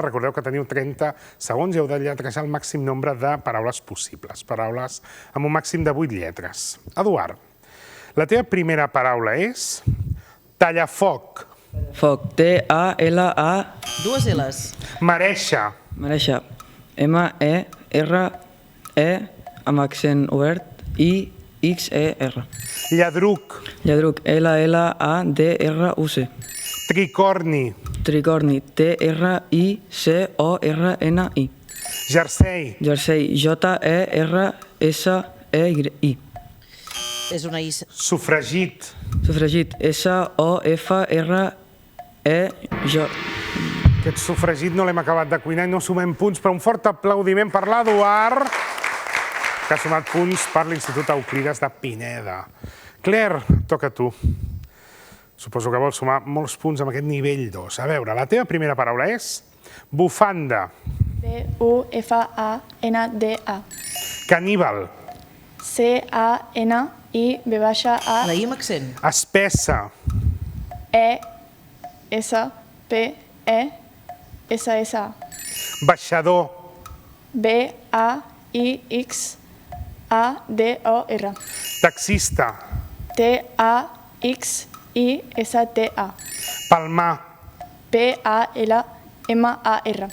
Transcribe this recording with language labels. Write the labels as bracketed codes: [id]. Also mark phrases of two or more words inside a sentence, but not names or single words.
[ca] Recordeu que teniu 30 segons i heu de lletrejar el màxim nombre de paraules possibles, paraules amb un màxim de 8 lletres. Eduard, la teva primera paraula és tallafoc. Foc, T-A-L-A... Dues L's. Merèixer. Mereixer, M-E-R-E, amb accent obert, I-X-E-R. Lladruc. Lladruc, L-L-A-D-R-U-C. Tricorni. Tricorni, T-R-I-C-O-R-N-I. Jersei. Jersei, J-E-R-S-E-I. És una I. Sofregit. Sofregit, S-O-F-R-E-J. Aquest sofregit no l'hem acabat de cuinar i no sumem punts, però un fort aplaudiment per l'Eduard, que ha sumat punts per l'Institut Euclides de Pineda. Claire, toca a tu. Suposo que vols sumar molts punts amb aquest nivell 2. A veure, la teva primera paraula és bufanda. B-U-F-A-N-D-A. Caníbal. C-A-N-I-B-A. La I amb accent. Espessa. E-S-P-E-S-S-A. Baixador. B-A-I-X-A-D-O-R. Taxista. T-A-X-I-S-T-A. Palmar. P-A-L-M-A-R.